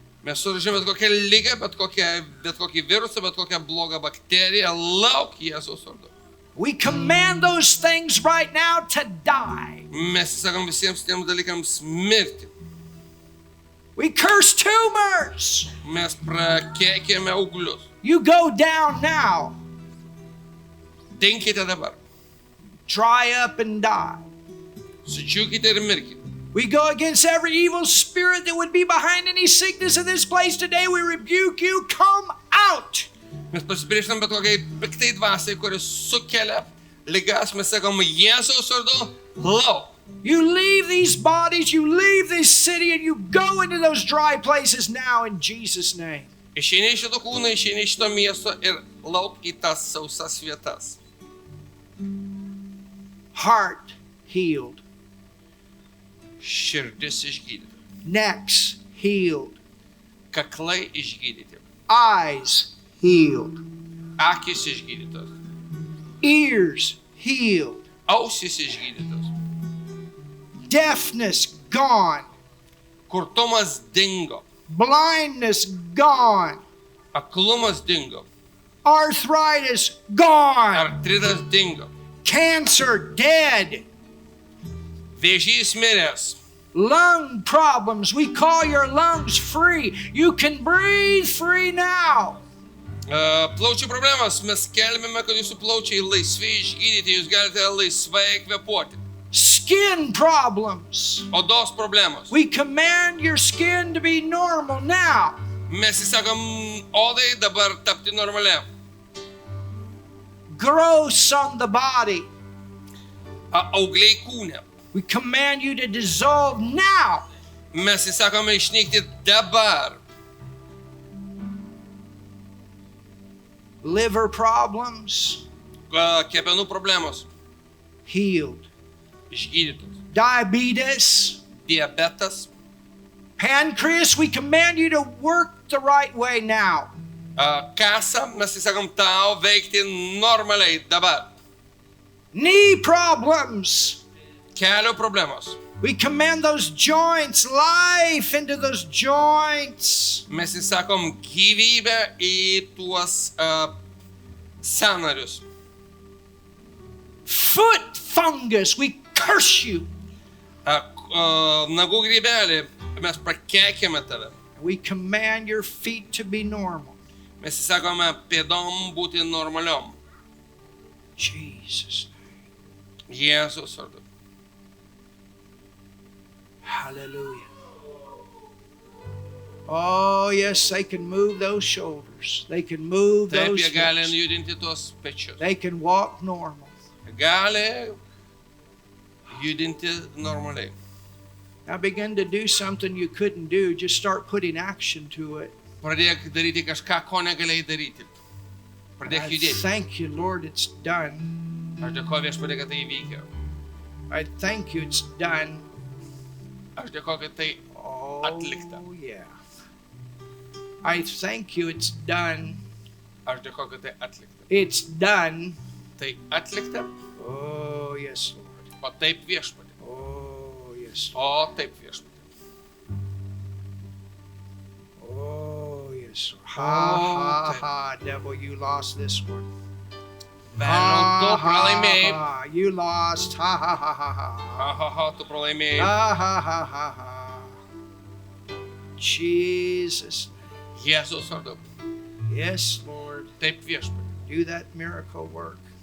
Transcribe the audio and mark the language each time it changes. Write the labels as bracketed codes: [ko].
[lt] mes suražėme bet kokią ligą, bet kokį virusą, bet kokią blogą bakteriją. Lauk Jėzaus vardu. [en] We command those things right now to die. [lt] Mes sakom visiems tiems dalykams mirti. [en] We curse tumors. [lt] Mes prakeikėme auglius. [en] You go down now. [lt] Dinkite dabar. [en] Dry up and die. [lt] Sudžiūkite ir mirkite. [en] We go against every evil spirit that would be behind any sickness in this place today. We rebuke you. Come out. [lt] Mes pasipriešinam bet kokiai piktai dvasiai, kuris sukelia ligas, mes sakom Jėzaus vardu, lauk. [en] You leave these bodies, you leave this city, and you go into those dry places now in Jesus' name. [lt] Išeini iš šito kūno, išeini iš šito miesto ir lauk į tas sausas vietas. [en] Heart healed. [lt] Širdis išgydyta. [en] Necks healed. [lt] Kaklai išgydyti. [en] Eyes healed. [lt] Akis išgydytos. [en] Ears healed. [lt] Ausys išgydytos. [en] Deafness gone. [lt] Kurtumas dingo. [en] Blindness gone. [lt] Aklumas dingo. [en] Arthritis gone. [lt] Artritas dingo. [en] Cancer dead. [lt] Vėžys miręs. [en] Lung problems, we call your lungs free. You can breathe free now. [lt] Plaučių problemas, mes skelbėme, kad jūsų plaučiai laisvai išgydyti, jūs galite laisvai kvėpuoti. [en] Skin problems, [lt] Odos problemos. [en] we command your skin to be normal now. [lt] Mes įsakom odai dabar tapti normalia. [en] Growths on the body, [lt] Augliai kūne. [en] we command you to dissolve now. [lt] Mes įsakome išnykti dabar. [en] Liver problems, [lt] Kepenų problemos [en] healed. [lt] išgydytos. [en] Diabetes, [lt] Diabetas. [en] pancreas, we command you to work the right way now. [lt] Kasą mes įsakom tau veikti normaliai dabar. [en] Knee problems, [lt] Kelio problemos. [en] we command those joints, life into those joints. [lt] Mes įsakom gyvybę į tuos sąnarius. [en] Foot fungus, we curse you. [lt] Nagų grybelį, mes prakeikėme tave. [en] We command your feet to be normal. [lt] Mes įsakome pėdom būti normaliom. [en] Jesus. [lt] Jėzus vardu. [en] Hallelujah. Oh, yes, they can move those shoulders. They can move [lt] Taip, [en] those [lt] jie gali [en] hips. [lt] judinti tuos pečius. [en] They can walk normal. [lt] Gali judinti normaliai. [en] Now begin to do something you couldn't do. Just start putting action to it. [lt] Pradėk daryti kažką, ko negalėjai daryti. Pradėk [en] I [lt] judėti. [en] thank you, Lord, it's done. [lt] Aš dėkoju Viešpatie, kad tai įvyko. [en] I thank you, it's done. [lt] Aš dėkoju, kad tai [en] Oh, [lt] atlikta. [en] yeah. I thank you, it's done. [lt] Aš dėkoju, kad tai atlikta. [en] It's done. [lt] Tai atlikta, [en] Oh, yes, Lord. [lt] o taip Viešpatie. [en] Oh, yes. [lt] O taip Viešpatie. [en] Oh, yes. Oh, Ha, ha, devil, you lost this one. [lt] Velniau, tu pralaimėjai. [en] ha. You lost. Ha, ha, ha, ha, ha. [lt] Ha, tu pralaimėjai. [en] Ha, ha, ha, ha, ha. Jesus. [lt] Jėzus vardu. [en] Yes, Lord. [lt] Taip Viešpatie. [en] Do that miracle work.